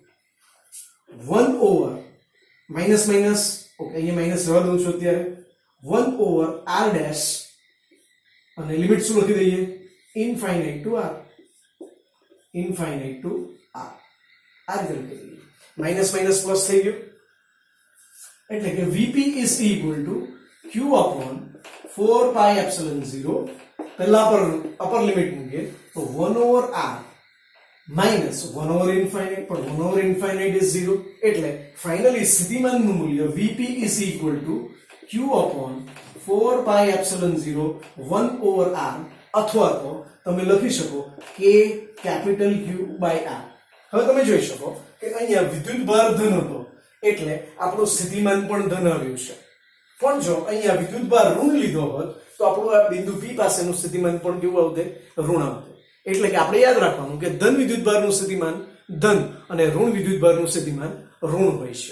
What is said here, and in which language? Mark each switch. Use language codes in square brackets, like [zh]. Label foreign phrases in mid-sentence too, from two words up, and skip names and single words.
[gu] 1 ઓવર માઈનસ માઈનસ ઓકે અહીંયા માઈનસ રહેવા દઉં છું અત્યારે [en] 1 over r dash [gu] અને લિમિટ શું લખી દઈએ [en] infinite to r infinite to r [gu] આ રીતે લખી દઈએ માઈનસ માઈનસ પ્લસ થઈ ગયું એટલે કે [en] vp is equal to q upon 4 pi epsilon 0 [gu] પહેલા પર અપર લિમિટ મૂકીએ તો [en] 1 over r minus 1 over infinite [gu] પણ [en] 1 over infinite is 0 [gu] એટલે ફાઇનલી સ્થિતિમાનનું મૂલ્ય [en] vp is equal to q upon 4 pi epsilon 0 1 over r [gu] અથવા તો તમે લખી શકો [en] k capital Q by r. [gu] હવે તમે જોઈ શકો કે અહીંયા વિદ્યુત ભાર ધન હતો એટલે આપણું સ્થિતિમાન પણ ધન આવ્યું છે પણ જો અહીંયા વિદ્યુત ભાર ઋણ લીધો હોત તો આપણું આ બિંદુ P પાસેનું સ્થિતિમાન પણ કેવું આવતે ઋણ આવતે એટલે કે આપણે યાદ રાખવાનું કે ધન વિદ્યુત ભારનું સ્થિતિમાન ધન અને ઋણ વિદ્યુત ભારનું સ્થિતિમાન ઋણ હોય છે.